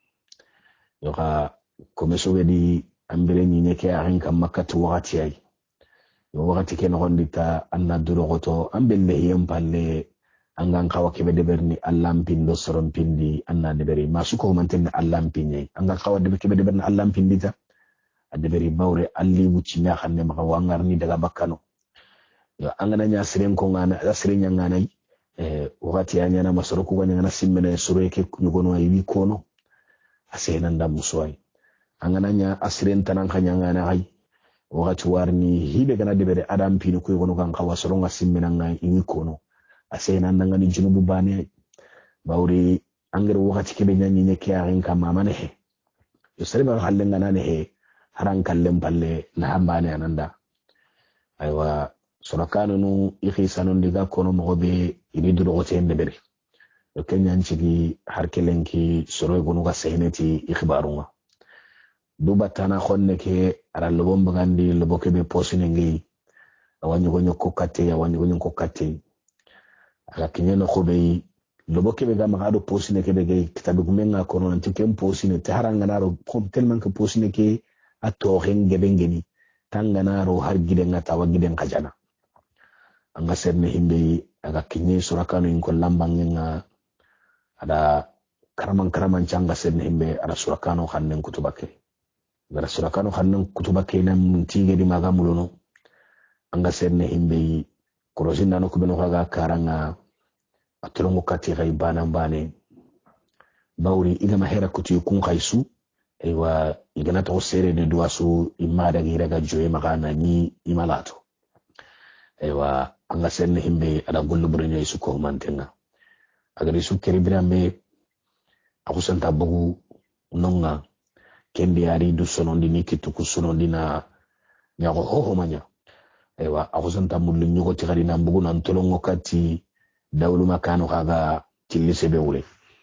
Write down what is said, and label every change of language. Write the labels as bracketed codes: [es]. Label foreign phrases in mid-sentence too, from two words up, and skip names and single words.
[bdm] yoka komiso wedi ambere ni neke arin kam makatu wakati ay yo wakati ken gondita anna duro goto ambelle yempalle angan kawa kebe de berni allampin soron pindi anna de beri masuko manten allampinye angan kawa de kebe de berni allampindita ade beri bawre alli wuci na xanne maka wangarni daga bakkano yo angana nya siren ko ngana asiren nya ngana wakati ya nyana masoro ko ngana simmene soro ke nyugono ay wi kono asenan da muswai angananya asiren tanan kanyanga na hay wakati warni hibe gana debere adam pinu ko gono kan kawasoro ngasimena ngai ingi kono asenan nanga ni junubu bane bawri angere wakati kebe nyanyi nyeke arin kama mane he yo sereba halle ngana ne he haran kallem balle na hambane ananda aywa surakano nu ikhi sanon diga kono mo be ini duro gote debere kenyan chigi harkelenki soro gonu ga sehneti ikhbarunga dubatana khonne ke ara lobom bagandi loboke be posine ngi awanyo gonyo kokate ala kinyeno khobe loboke be gama gado posine ke be kitabu gumenga kono nanti kem posine taharanga naro [fr] tellement que [bdm] posine ke ato henge bengeni tanganaro har giden ngata wa giden kajana anga serne himbe aga kinye surakano inko lambangenga ada karaman canga senne himbe ada surakano khannen kutubake gara surakano khannen kutubake nam tinge di magamulono anga senne himbe korosinda no kubeno kaga karanga atolongo kati gaibana mbane bawri igama hera kutu kun khaisu ewa igana to sere de duasu imada gira ga joye magana ni imalato ewa anga senne himbe ada gollo burenyo isu ko mantenga agari su keri birambe akusanta bugu nonga kendi ari du sonondi ni kituku sonondi na nyago hoho manya ewa akusanta mullu nyugo tigari na bugu na ntolongo kati dawlu makano kaga tilise bewule